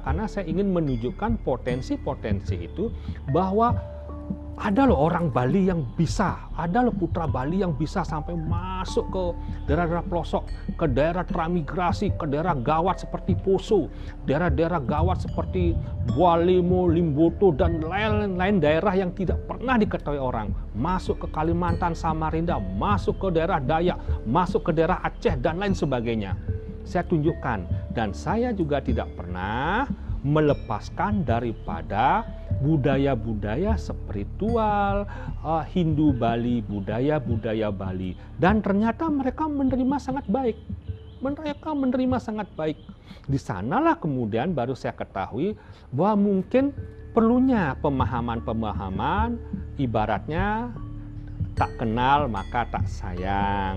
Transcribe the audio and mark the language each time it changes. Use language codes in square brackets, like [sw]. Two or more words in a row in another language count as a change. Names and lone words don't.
[id] Karena saya ingin menunjukkan potensi-potensi itu, bahwa ada loh orang Bali yang bisa, ada loh putra Bali yang bisa sampai masuk ke daerah-daerah pelosok, ke daerah transmigrasi, ke daerah gawat seperti Poso, daerah-daerah gawat seperti Bualemo, Limboto, dan lain-lain daerah yang tidak pernah diketahui orang. Masuk ke Kalimantan, Samarinda, masuk ke daerah Dayak, masuk ke daerah Aceh, dan lain sebagainya. Saya tunjukkan, dan saya juga tidak pernah melepaskan daripada budaya-budaya spiritual Hindu Bali, budaya-budaya Bali, dan ternyata mereka menerima sangat baik. Di sanalah kemudian baru saya ketahui bahwa mungkin perlunya pemahaman-pemahaman, ibaratnya tak kenal maka tak sayang.